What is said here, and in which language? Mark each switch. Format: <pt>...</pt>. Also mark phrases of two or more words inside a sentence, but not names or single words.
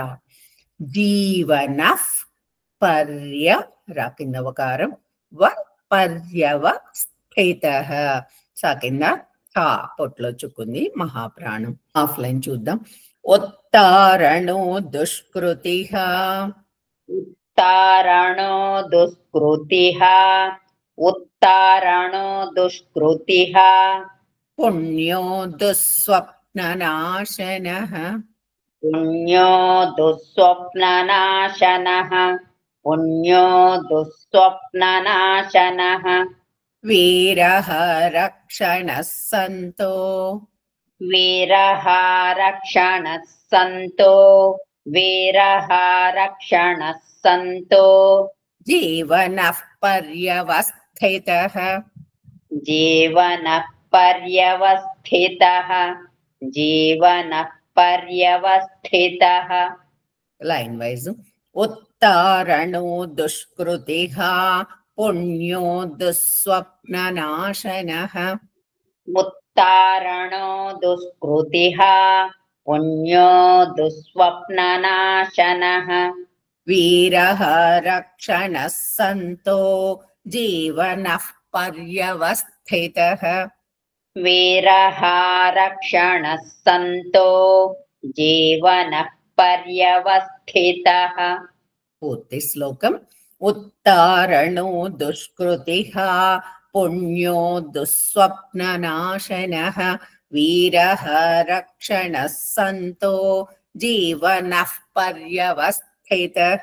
<te>జీవనః పర్య రా కింద వకారం, వ పర్యవస్థితః సా కింద తా పొట్లో చుక్కుంది మహాప్రాణం. ఆఫ్లైన్ చూద్దాం.</te> <sa>ఉత్తారణో దుష్కృతిః उत्तारणो दुष्कृतिः उत्तारणो दुष्कृतिः పుణ్యో దుస్వప్ననాశనః पुण्यो दुःस्वप्ननाशनः पुण्यो दुःस्वप्ननाशनः వీరః రక్షణః సంతో वीरः रक्षणः सन्तो वीरः रक्षणः सन्तो జీవనః పర్యవస్థితః जीवनः पर्यवस्थितः जीवनः पर्यवस्थितः</sa> <en>line wise.</en> <sa>ఉత్తారణో దుష్కృతిః పుణ్యో దుస్వప్ననాశనః उत्तारणो दुष्कृतिः पुण्यो दुःस्वप्ननाशनः వీరః రక్షణః సంతో జీవనః పర్యవస్థితః वीरः रक्षणः सन्तो जीवनः पर्यवस्थितः</sa> <te>పూర్తి శ్లోకం.</te> <sa>ఉత్తారణో దుష్కృతిః పుణ్యో దుస్వప్ననాశనః వీరః రక్షణః సంతో జీవనః పర్యవస్థితః.</sa>